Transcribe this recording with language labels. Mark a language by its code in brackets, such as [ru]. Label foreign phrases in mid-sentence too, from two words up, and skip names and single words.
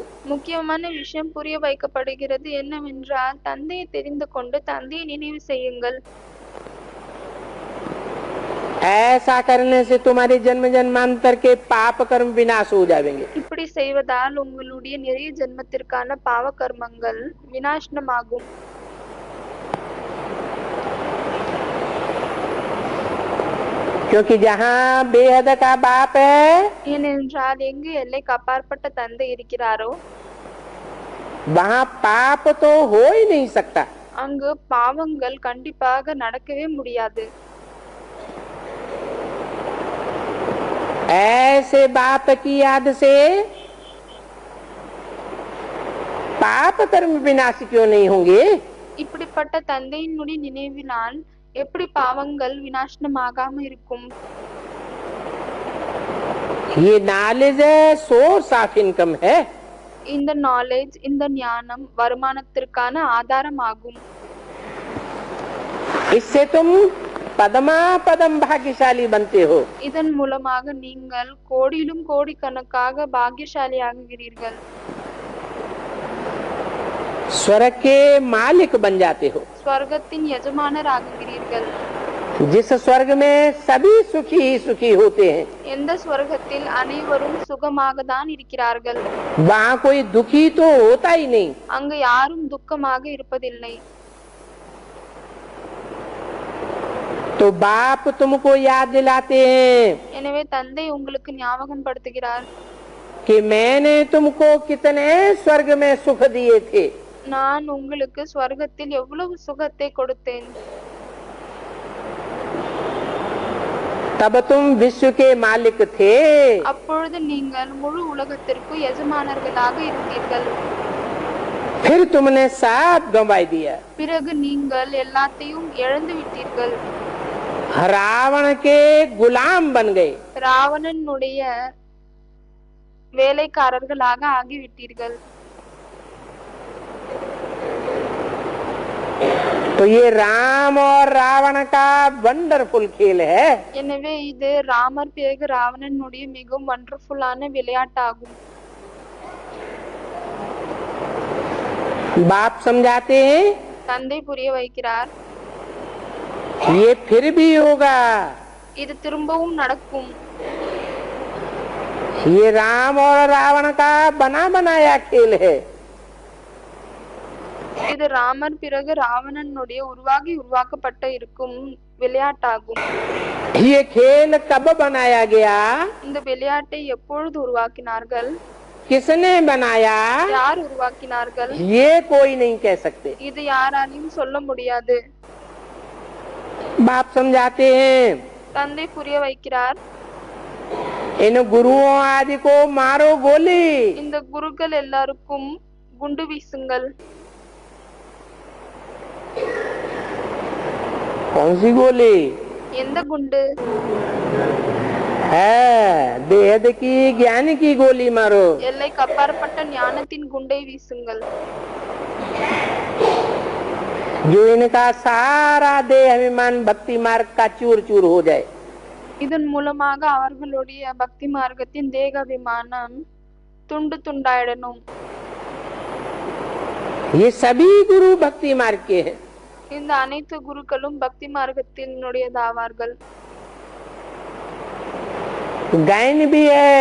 [ta] முக்கியமான விஷயம் புரிய வைக்கப்படுகிறது என்னவென்றால் தந்தையை தெரிந்து கொண்டு தந்தையை நினைவு செய்யுங்கள்। [hi] ऐसा करने से तुम्हारे जन्म जन्मांतर के पाप कर्म विनाश हो जाएंगे। [ta] இப்படி செய்வதால் உங்களுடைய நிறைய ஜென்மத்திற்கான பாவ கர்மங்கள் விநாசனமாகும்। [hi] क्योंकि जहाँ बेहद का बाप है [ta] ஏனென்றால் எங்கு எல்லைக்கு அப்பாற்பட்ட தந்தை இருக்கிறாரோ [hi] वहाँ पाप तो हो ही नहीं सकता। [ta] அங்கு பாவங்கள் கண்டிப்பாக நடக்கவே முடியாது. [hi] ऐसे बाप की याद से पाप कर्म विनाश क्यों नहीं होंगे? [ta] இப்படிப்பட்ட தந்தையினுடைய நினைவினால் எப்படி பாவங்கள் விநாசனமாகாம இருக்கும்? [hi] ये नॉलेज है, [en] source of income [hi] है। [ta] இந்த நாலேஜ், இந்த ஞானம் வருமானத்திற்கான ஆதாரமாகும். [hi] इससे तुम पदमा पदम भाग्यशाली बनते हो। [ta] இதன் மூலமாக நீங்கள் கோடியிலும் கோடிக்கணக்காக பாக்கியசாலியாகுகிறீர்கள். [hi] स्वर्ग के मालिक बन जाते हो। [ta] ஸ்வர்க்கத்தின் எஜமானர் ஆகுகிறீர்கள். [hi] जिस स्वर्ग में सभी सुखी ही सुखी होते हैं, [ta] எந்த ஸ்வர்க்கத்தில் அனைவரும் சுகமாக தான் இருக்கிறார்கள், [hi] वहाँ कोई दुखी तो होता ही नहीं। [ta] அங்கு யாரும் துக்கமாக இருப்பதில்லை. [hi] तो बाप तुमको याद दिलाते हैं [ta] எனவே தந்தை உங்களுக்கு ஞாபகம் படுத்துகிறார், [hi] कि मैंने तुमको कितने स्वर्ग में सुख दिए थे। [ta] நான் உங்களுக்கு ஸ்வர்க்கத்தில் எவ்வளவு சுகத்தை கொடுத்தேன். [hi] तब तुम विश्व के मालिक थे, [ta] அப்பொழுது நீங்கள் முழு உலகத்திற்கு எஜமானர்களாக இருந்தீர்கள். [hi] फिर तुमने सब गंवा दिया। [ta] பிறகு நீங்கள் எல்லாத்தையும் இழந்து விட்டீர்கள். [hi] रावण के गुलाम बन गए। [ta] ராவணனுடைய வேலைக்காரர்களாக ஆகிவிட்டீர்கள். [hi] तो ये राम और रावण का वंडरफुल खेल है। [ta] எனவே இது ராமர் பிறகு ராவணனுடைய மிகவும் வண்டர்ஃபுல்லான விளையாட்டாகும். [hi] बाप समझाते हैं [ta] தந்தை புரிய வைக்கிறார், [hi] ये फिर भी होगा। [ta] இது திரும்பவும் நடக்கும். [hi] ये राम और रावण का बना बनाया खेल है। [ta] இது ராமர் பிறகு ராவணனுடைய உருவாக்கப்பட்ட இருக்கும் விளையாட்டாகும். [hi] ये खेल कब बनाया गया? [ta] இந்த விளையாட்டை எப்பொழுது உருவாக்கினார்கள், [hi] किसने बनाया? [ta] யார் உருவாக்கினார்கள், [hi] ये कोई नहीं कह सकते। [ta] இது யாராலையும் சொல்ல முடியாது. [hi] बाप समझाते हैं [ta] தந்தை புரிய வைக்கிறார், [hi] इन गुरुओं आदि को मारो गोली। [ta] இந்த குருக்கள் எல்லாருக்கும் குண்டு வீசுங்கள். [hi] कौन सी गोली [ta] எந்த குண்டு? [hi] है? बेहद की ज्ञान की गोली मारो। [ta] எல்லைக்கு அப்பாற்பட்ட ஞானத்தின் குண்டை வீசுங்கள். [hi] जो इनका सारा देह अभिमान भक्ति मार्ग का चूर चूर हो जाए। [ta] இதன் மூலமாக அவர்களுடைய பக்தி மார்க்கத்தின் தேகாபிமானம் துண்டு துண்டாயிடணும். [hi] ये सभी गुरु भक्ति मार्ग के हैं। [ta] இந்த அனைத்து குருக்களும் பக்தி மார்க்கத்தினுடையதாவார்கள். [hi] गायन भी है,